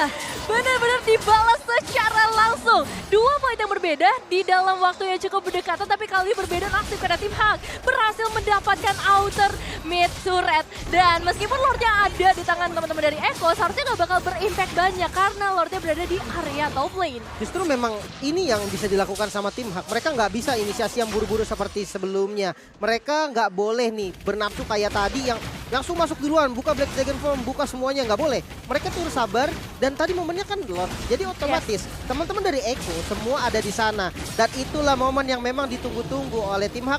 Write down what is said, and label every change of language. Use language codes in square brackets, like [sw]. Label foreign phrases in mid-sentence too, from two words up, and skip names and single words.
[id] Benar-benar dibalas secara langsung. 2 poin yang berbeda di dalam waktu yang cukup berdekatan. Tapi kali ini berbeda nasib karena tim Hak berhasil mendapatkan [en] outer mid turret. [id] Dan meskipun Lordnya ada di tangan teman-teman dari Echo, seharusnya nggak bakal berimpact banyak karena Lordnya berada di area [en] top lane. [id] Justru memang ini yang bisa dilakukan sama tim Hak. Mereka nggak bisa inisiasi yang buru-buru seperti sebelumnya. Mereka nggak boleh nih bernafsu kayak tadi yang langsung masuk duluan, buka Black Dragon Form, buka semuanya, nggak boleh. Mereka tuh sabar dan tadi momennya kan Lord, jadi otomatis teman-teman dari Echo semua ada di sana dan itulah momen yang memang ditunggu-tunggu oleh tim Hak.